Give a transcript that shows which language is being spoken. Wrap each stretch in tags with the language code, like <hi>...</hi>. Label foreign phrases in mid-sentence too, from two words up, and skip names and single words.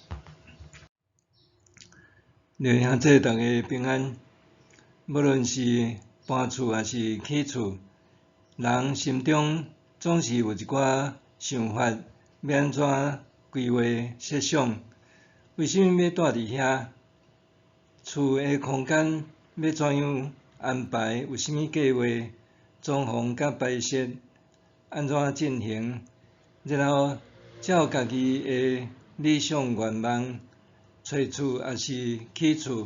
<nan>弟兄姊妹大家平安。无论是搬厝还是起厝，人心中总是有一寡想法，要安怎规划设想？为什么要住伫遐？ 厝的空间要怎样安排？有啥物计划？装潢甲摆设安怎进行？然后照家己的理想愿望，找厝还是起厝？</nan>